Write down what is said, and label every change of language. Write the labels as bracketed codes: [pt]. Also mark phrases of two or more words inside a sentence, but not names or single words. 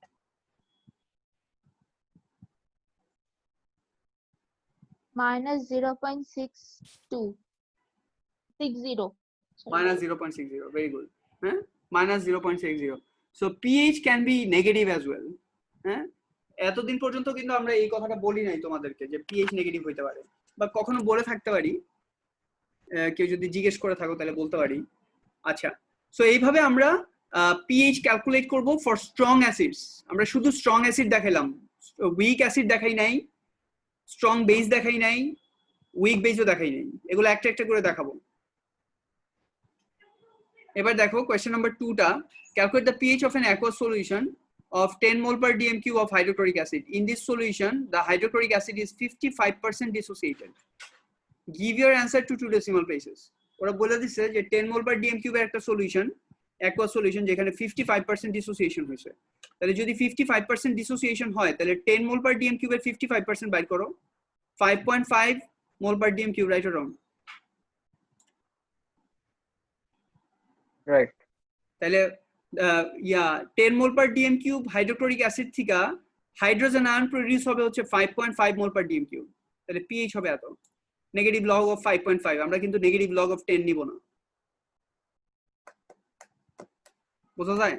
[en] -0.6260 -0.60, very good. হ্যাঁ, -0.60, so pH can be negative as well. [bn] হ্যাঁ, এতদিন পর্যন্ত কিন্তু আমরা এই কথাটা বলি নাই তোমাদেরকে যে [en] pH negative [bn] হইতে পারে, বা কখনো বলে থাকতে পারি, কেউ যদি জিজ্ঞেস করে থাকো তাহলে বলতে পারি। আচ্ছা, সো এইভাবে আমরা [en] pH calculate [bn] করব [en] for strong acids. [bn] আমরা শুধু [en] strong acid [bn] দেখাইলাম, [en] weak acid [bn] দেখাই নাই, [en] strong base [bn] দেখাই নাই, [en] weak base [bn] দেখাই নাই, এগুলো একটা একটা করে দেখাবো। এবার দেখো [en] question number 2টা, calculate the pH of an aqueous solution of 10 mole per dm cube of hydrochloric acid. In this solution, the hydrochloric acid is 55% dissociated. Give your answer to 2 decimal places. [bn] ওরা বলে দিচ্ছে যে [en] 10 mole per dm cube [bn] এর একটা সলিউশন, [en] aqueous solution, [bn] যেখানে 55% ডিসোসিয়েশন হয়েছে। তাহলে যদি 55% ডিসোসিয়েশন হয় তাহলে [en] 10 mole per dm cube [bn] এর 55% বাইর করো, [en] 5.5 mole per dm cube, right or wrong? Right. [bn] তাহলে 10 [en] mole per dm cube hydrochloric acid [bn] থেকে [en] hydrogen ion produce [bn] হবে হচ্ছে 5.5 [en] mole per dm cube, [bn] তাহলে পিএইচ হবে এত, [en] negative log of 5.5. [bn] আমরা কিন্তু [en] negative log of 10 [bn] নিব না। বোঝা যায়?